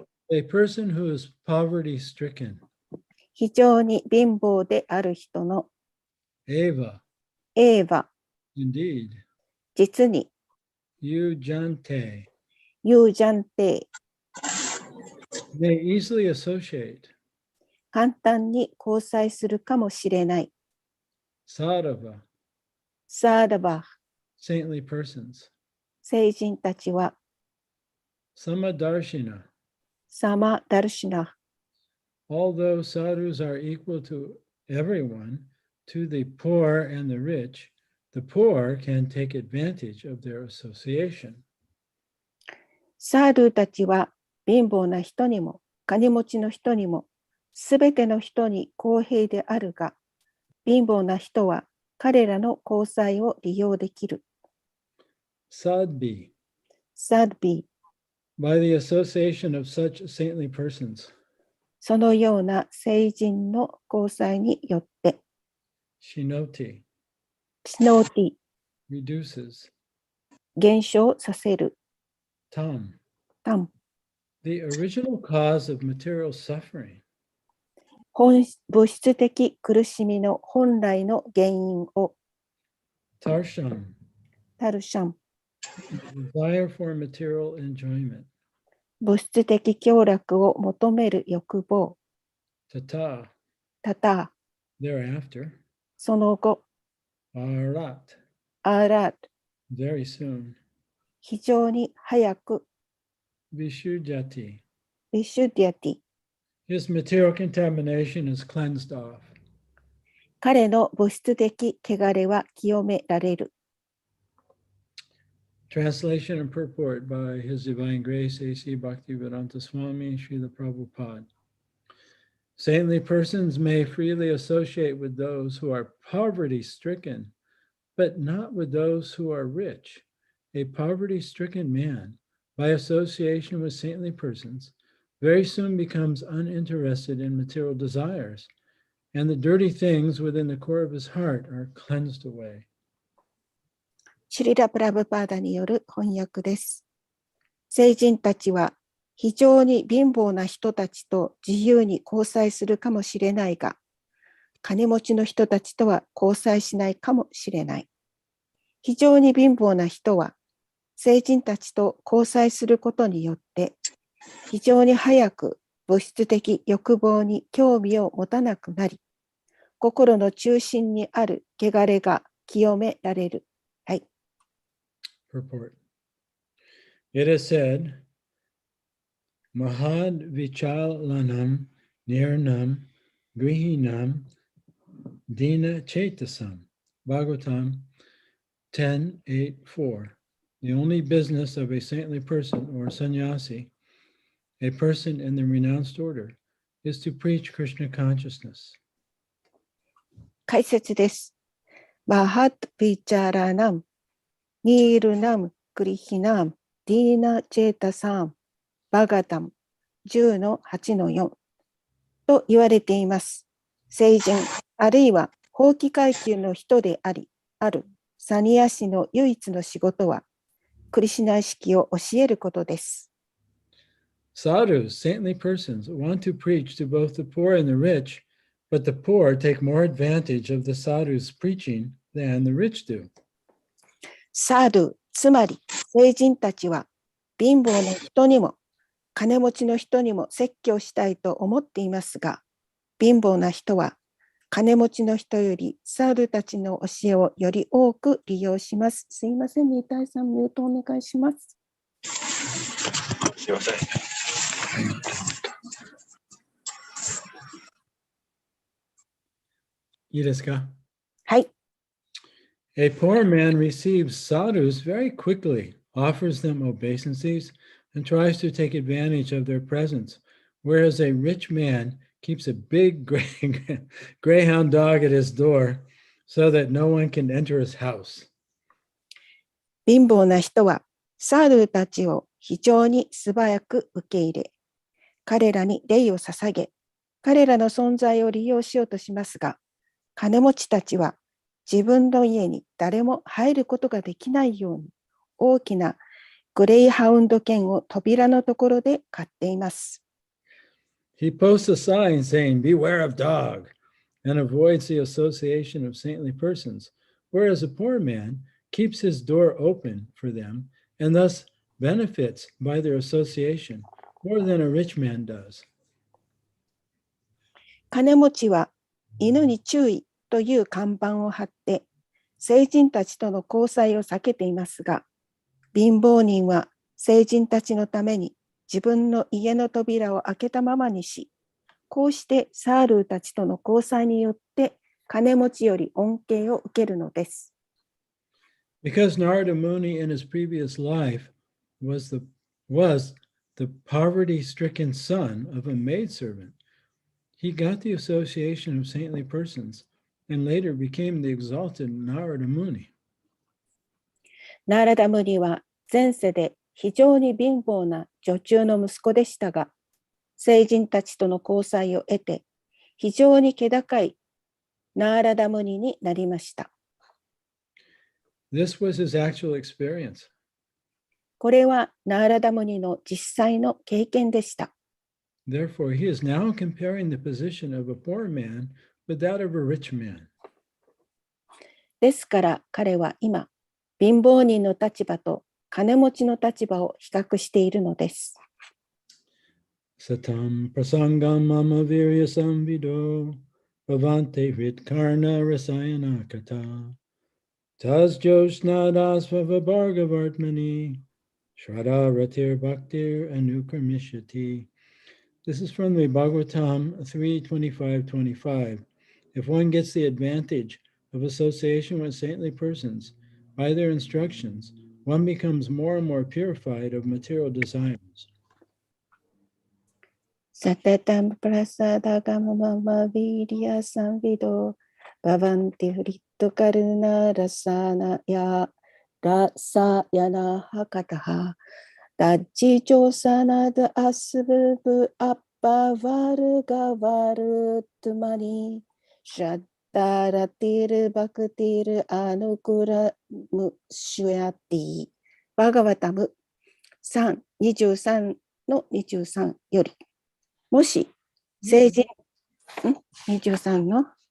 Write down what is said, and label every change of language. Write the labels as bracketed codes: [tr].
[en] A person who is poverty stricken. [ja] 非常に貧乏である人の [sa] Eva. エーヴァ [en] Indeed. [ja] 実に [sa] Yujante. ユージャンテ [en] May easily associate. [ja] 簡単に交際するかもしれない [sa] Sadhava. サーダバー [en] Saintly persons. [ja] 聖人たちは [sa] Samadarshina. サマダルシナ [en] Although sadhus are equal to everyone, to the poor and the rich, the poor can take advantage of their association. [ja] サードゥたちは貧乏な人にも金持ちの人にもすべての人に公平であるが貧乏な人は彼らの交際を利用できる [sa] Sadbi. サドビー [en] By the association of such saintly persons. [ja] そのような聖人の交際によって [sa] Shinoti. シノーティ [en] Reduces. [ja] 減少させる [sa] Tam. タン [en] The original cause of material suffering. [ja] 物質的苦しみの本来の原因を [sa] Tarsham. タルシャン [en] Desire for material enjoyment. [ja] 物質的享楽を求める欲望 [sa] Tata. タタ [en] Thereafter. [ja] その後 [sa] Arat. アラート [en] Very soon. [ja] 非常に早く [sa] Vishuddhati. ビシュディアティ [en] His material contamination is cleansed off. [ja] 彼の物質的汚れは清められる [en] Translation and purport by His Divine Grace A.C. Bhaktivedanta Swami Srila Prabhupada. Saintly persons may freely associate with those who are poverty-stricken, but not with those who are rich. A poverty-stricken man, by association with saintly persons, very soon becomes uninterested in material desires, and the dirty things within the core of his heart are cleansed away. [ja] シリラ・プラブパーダによる翻訳です。聖人たちは非常に貧乏な人たちと自由に交際するかもしれないが、金持ちの人たちとは交際しないかもしれない。非常に貧乏な人は、聖人たちと交際することによって、非常に早く物質的欲望に興味を持たなくなり、心の中心にある汚れが清められる。はい。 [en] Purport. It is said, [sa] Mahad Vichalanam Nirnam Grihinam Dina Chetasam. [en] Bhagavatam 10:8-4. The only business of a saintly person or sannyasi, a person in the renounced order, is to preach Krishna consciousness. [ja] 解説です。 [sa] マハッビチャラナム、ニールナム、クリヒナム、ディーナチェータサム、 [ja] バガタム、10-8-4と言われています。聖人、あるいは法規階級の人であるサニヤシの唯一の仕事は、クリシュナ意識を教えることです。 [en] Sadhus, saintly persons, want to preach to both the poor and the rich, but the poor take more advantage of the sadhus' preaching than the rich do. [ja] サードゥ、つまり聖人たちは貧乏な人にも金持ちの人にも説教したいと思っていますが、貧乏な人は金持ちの人よりサードゥたちの教えをより多く利用します。すいません、二体さん、ミュートお願いします。すいません。いいですか? はい。 [en] A poor man receives sadhus very quickly, offers them obeisances, and tries to take advantage of their presence, whereas a rich man keeps a big greyhound dog at his door so that no one can enter his house. [ja] 貧乏な人はサードゥたちを非常に素早く受け入れ、彼らに礼を捧げ、彼らの存在を利用しようとしますが、金持ちたちは自分の家に誰も入ることができないように、大きなグレイハウンド犬を扉のところで飼っています。 [en] He posts a sign saying, "Beware of dog," and avoids the association of saintly persons, whereas a poor man keeps his door open for them and thus benefits by their association more than a rich man does. [ja] 金持ちは犬に注意という看板を貼って、聖人たちとの交際を避けていますが、貧乏人は聖人たちのために自分の家の扉を開けたままにし、こうしてサールーたちとの交際によって金持ちより恩恵を受けるのです。 [en] Because Narada Muni in his previous life was the poverty-stricken son of a maidservant, he got the association of saintly persons and later became the exalted Narada Muni. [ja] ナーラダムニは前世で非常に貧乏な女中の息子でしたが、聖人たちとの交際を得て、非常に気高いナーラダムニになりました。 [en] This was his actual experience. [ja] これはナーラダムニの実際の経験でした。 [en] Therefore, he is now comparing the position of a poor man with that of a rich man. [ja] ですから彼は今、貧乏人の立場と金持ちの立場を比較しているのです。 [sa] Satam prasangam mama virya samvido bhavante vitkarna rasayana kata tas joshnadasvava bhargavartmani shraddha ratir bhaktir anukramishati. [en] This is from the Bhagavatam 3:25-25. If one gets the advantage of association with saintly persons, by their instructions, one becomes more and more purified of material desires. [sa] サタタンプラサダガマママビリアサンビドババンティフリットカルナラサナヤラサヤナハカタハダッチチョサナダアスブブアッパワルガワルトマニシャッダラティルバクティルアヌクラムシュヤティバガワタム3:23の23 [ja] よりもし聖人、23の